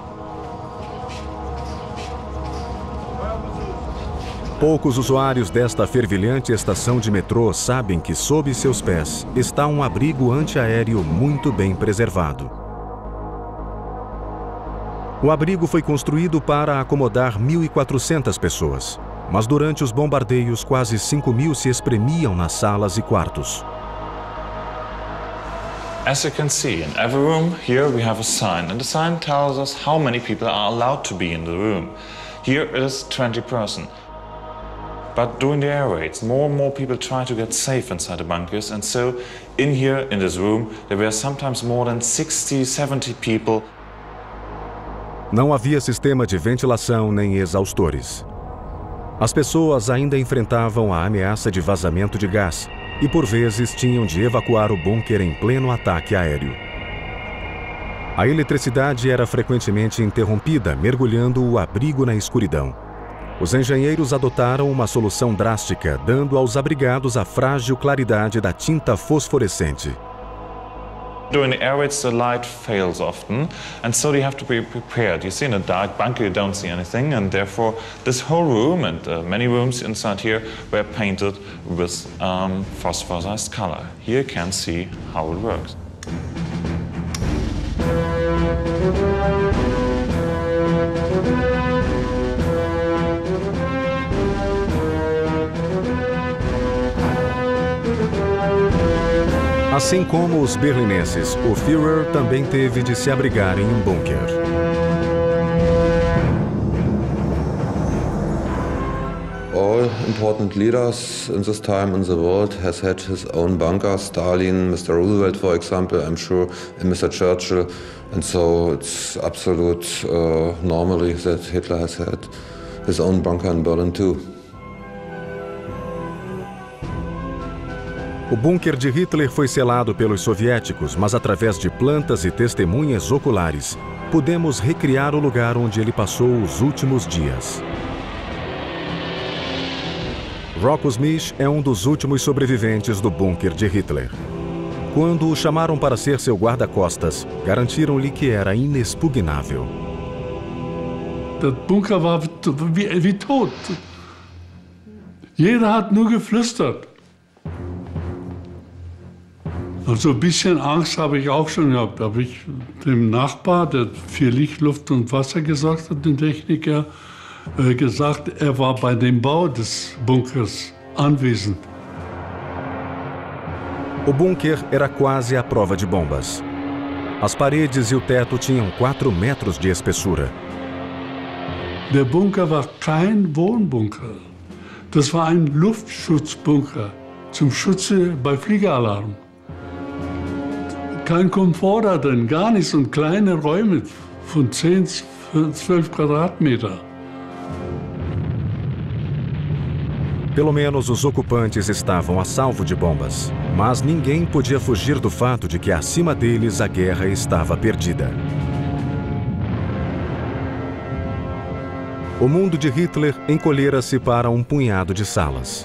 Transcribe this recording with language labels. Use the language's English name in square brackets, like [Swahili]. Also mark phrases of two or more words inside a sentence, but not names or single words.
[Portuguese] Poucos usuários desta fervilhante estação de metrô sabem que sob seus pés está um abrigo antiaéreo muito bem preservado. O abrigo foi construído para acomodar 1.400 pessoas, mas durante os bombardeios quase 5.000 se espremiam nas salas e quartos. [English] As you can see, in every room here we have a sign, and the sign tells us how many people are allowed to be in the room. Here it is 20%. But during the air raids, more and more people try to get safe inside the bunkers, and so in here, in this room, there were sometimes more than 60, 70 people. [Portuguese] Não havia sistema de ventilação nem exaustores. As pessoas ainda enfrentavam a ameaça de vazamento de gás e, por vezes, tinham de evacuar o bunker em pleno ataque aéreo. A eletricidade era frequentemente interrompida, mergulhando o abrigo na escuridão. Os engenheiros adotaram uma solução drástica, dando aos abrigados a frágil claridade da tinta fosforescente. [English] During the air raids, the light fails often, and so you have to be prepared. You see, in a dark bunker, you don't see anything, and therefore this whole room and many rooms inside here were painted with phosphorized color. Here you can see how it works. [Portuguese] Assim como os berlinenses, o Führer também teve de se abrigar em um bunker. [English] All important leaders in this time in the world has had his own bunker. Stalin, Mr. Roosevelt, for example, I'm sure, and Mr. Churchill. And so it's absolute normally that Hitler has had his own bunker in Berlin too. [Portuguese] O bunker de Hitler foi selado pelos soviéticos, mas através de plantas e testemunhas oculares, podemos recriar o lugar onde ele passou os últimos dias. Rocco Smith é um dos últimos sobreviventes do bunker de Hitler. Quando o chamaram para ser seu guarda-costas, garantiram-lhe que era inexpugnável. [German] Der Bunker war wie tot. Jeder hat nur geflüstert. Also ein bisschen Angst habe ich auch schon gehabt. Da habe ich dem Nachbar, der für Licht, Luft und Wasser gesorgt hat, dem Techniker, gesagt, er war bei dem Bau des Bunkers anwesend. [Portuguese] O bunker era quase à prova de bombas. As paredes e o teto tinham 4 metros de espessura. [German] Der Bunker war kein Wohnbunker. Das war ein Luftschutzbunker zum Schutze bei Fliegeralarm. Kein Komfort da drin, gar nichts, und kleine Räume von 10, 12 Quadratmeter. [Portuguese] Pelo menos os ocupantes estavam a salvo de bombas, mas ninguém podia fugir do fato de que acima deles a guerra estava perdida. O mundo de Hitler encolhera-se para um punhado de salas.